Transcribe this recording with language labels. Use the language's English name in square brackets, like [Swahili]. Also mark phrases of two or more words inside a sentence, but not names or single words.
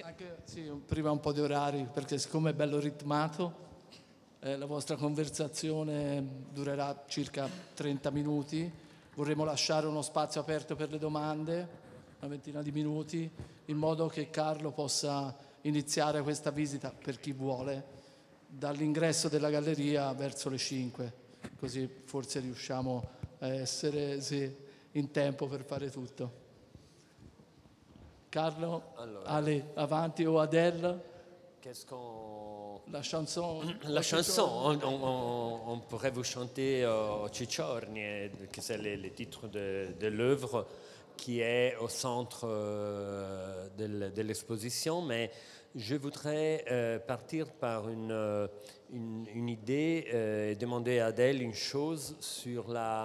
[Italian] Sì, prima un po' di orari, perché siccome è bello ritmato, la vostra conversazione durerà circa 30 minuti, vorremmo lasciare uno spazio aperto per le domande, una ventina di minuti, in modo che Carlo possa iniziare questa visita, per chi vuole, dall'ingresso della galleria verso le 5, così forse riusciamo a essere in tempo per fare tutto. Carlo, allora, allez, avanti o Adèle. [French] La chanson, on pourrait vous chanter Oci Ciornie, que c'est le titre de l'œuvre. qui est au centre de l'exposition, mais je voudrais partir par une idée et demander à Adèle une chose sur la...